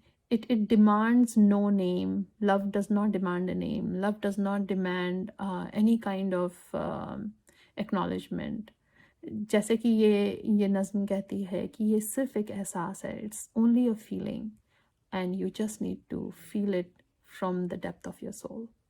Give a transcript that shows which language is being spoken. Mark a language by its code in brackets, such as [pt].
[en] It demands no name. Love does not demand a name. Love does not demand any kind of acknowledgement. [hi] जैसे कि ये नज़्म कहती है कि ये सिर्फ एक एहसास है. [en] It's only a feeling, and you just need to feel it from the depth of your soul.